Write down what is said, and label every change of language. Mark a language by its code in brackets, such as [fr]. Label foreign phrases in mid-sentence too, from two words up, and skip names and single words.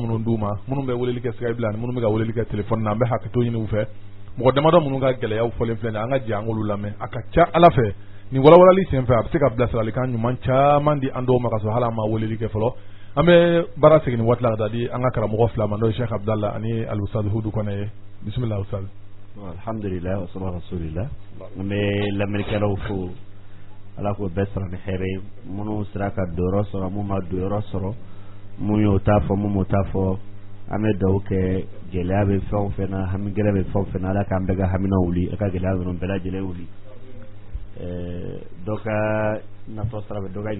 [bm] minnu d'u ma minnu bɛ weleli kɛ Skype la ani minnu bɛ ka weleli kɛ telefɔni na an bɛ hakɛto ɲini u fɛ mɔgɔ damadɔ minnu ka gɛlɛyaw fɔlen filɛ nin an ka jɛ an k'olu lamɛn a ka ca Ala fɛ nin walawalali senfɛ a bɛ se ka bilasiralikan ɲuman caman di an dɔw ma ka sɔrɔ hali an ma weleli kɛ fɔlɔ an bɛ baara segin nin waati la ka taa di an ka karamɔgɔ fila ma n'o ye Sheikh Abdallah ani Al-Ustad Hudu Kɔnɛ ye bisimila Ustad [ar] الحمد لله والصلاة رسول الله [bm] an bɛ lamɛnnikɛlaw fo Ala k'o bɛɛ sara ni hɛrɛ ye minnu sera ka dɔyɔrɔ sɔrɔ minnu ma dɔyɔrɔ sɔrɔ minnu y'o t'a fɔ minnu m'o t'a fɔ an bɛ dugawu kɛ gɛlɛya bɛ fɛn o fɛn na hami gɛlɛya bɛ fɛn o fɛn na Ala k'an bɛɛ ka hamina wuli a ka gɛlɛya ninnu bɛɛ lajɛlen wuli dɔ ka natɔ sira fɛ dɔ ka